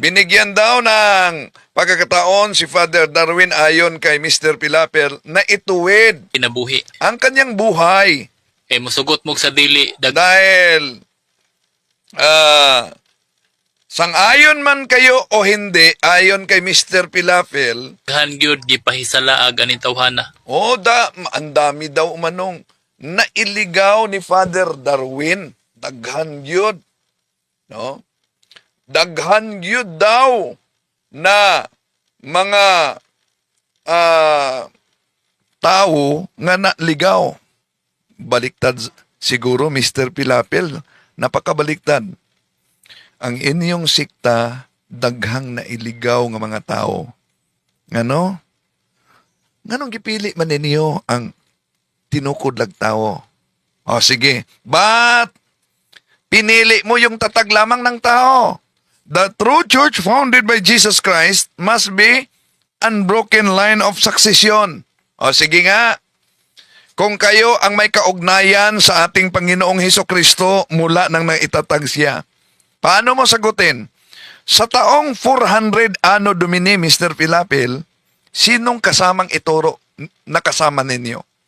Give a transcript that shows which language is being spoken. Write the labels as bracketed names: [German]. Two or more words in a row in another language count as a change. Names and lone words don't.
[Filipino] Binigyan daw ng pagkakataon si Father Darwin ayon kay Mr. Pilapil na ituwid [Cebuano] kinabuhi. [Filipino] ang kanyang buhay. [Cebuano] Musugot mo sa dili, [Filipino] Dahil sang-ayon man kayo o hindi, ayon kay Mr. Pilapil, [Cebuano] daghan gyud gipahisalaag ani tawhana. [Filipino] ang dami daw manong nailigaw ni Father Darwin. [Cebuano] Daghan yun. No? Daghan yun daw na mga tao nga naligaw. [Filipino] Baliktad siguro, Mr. Pilapil. Napakabaliktad. [Cebuano] Ang inyong sikta, daghang nailigaw nga mga tao. Ngano? Nganong gipili man ninyo ang tinukod lag tao? Sige. [Filipino] But, pinili mo yung tatag lamang ng tao. [English] The true church founded by Jesus Christ must be unbroken line of succession. [Filipino] Sige nga. Kung kayo ang may kaugnayan sa ating Panginoong Hesukristo mula nang naitatag siya, paano mo sagutin? Sa taong 400 [Latin] Anno Domini, [Filipino] Mr. Pilapil, sinong kasamang ituro na kasama ninyo?